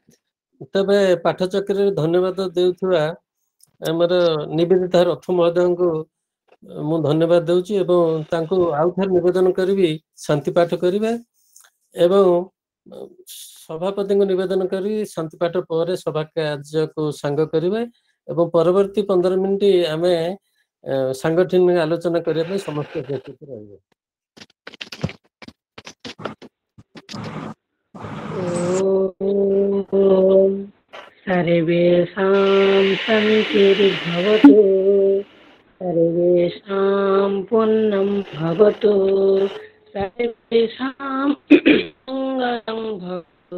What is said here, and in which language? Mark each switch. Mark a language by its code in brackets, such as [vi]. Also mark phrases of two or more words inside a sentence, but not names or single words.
[or] ତେବେ ପାଠଚକ୍ରରେ ଧନ୍ୟବାଦ ଦେଉଥିବା ଆମର ନିବେଦିତା ରଥ ମହୋଦୟଙ୍କୁ ମୁଁ ଧନ୍ୟବାଦ ଦେଉଛି ଏବଂ ତାଙ୍କୁ ଆଉ ଥରେ ନିବେଦନ କରିବି ଶାନ୍ତି ପାଠ କରିବେ ଏବଂ ସଭାପତିଙ୍କୁ ନିବେଦନ କରି ଶାନ୍ତି ପାଠ ପରେ ସଭା କାର୍ଯ୍ୟକୁ ସାଙ୍ଗ କରିବେ ଏବଂ ପରବର୍ତ୍ତୀ 15 ମିନିଟ ଆମେ ସାଂଗଠନିକ ଆଲୋଚନା କରିବା ପାଇଁ ସମସ୍ତେ ଉପସ୍ଥିତ ରହିବେ। [sa] सर्वेषां शान्तिर्भवतु, सर्वेषां पुण्यं भवतु, सर्वेषां मङ्गलं भवतु,